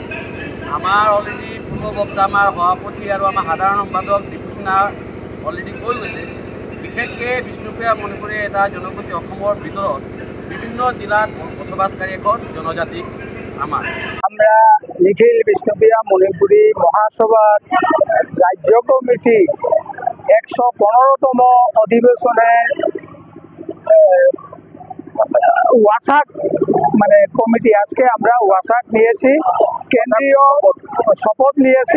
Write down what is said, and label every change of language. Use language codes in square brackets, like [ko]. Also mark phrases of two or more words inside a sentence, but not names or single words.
[as] আমাৰ অলৰেডি পূৰ্ববক্তা আমাৰ সভাপতি আৰু আমাৰ সাধাৰণ সম্পাদক দীপু সিনহা অলৰেডি কৈ গৈছে। বিশেষকৈ বিষ্ণুপ্ৰিয়া মণিপুৰী এটা জনগোষ্ঠী অসমৰ ভিতৰত বিভিন্ন জিলাত বসবাসকারী এখন জনজাতি আমার। [bn] আমরা নিখিল বিষ্ণুপ্রিয়া মণিপুরী মহাসভার রাজ্য কমিটি 115তম অধিবেশনে ওয়াসাক মানে কমিটি আজকে আমরা ওয়াসাক নিয়েছি, কেন্দ্রীয় শপথ নিয়েছি।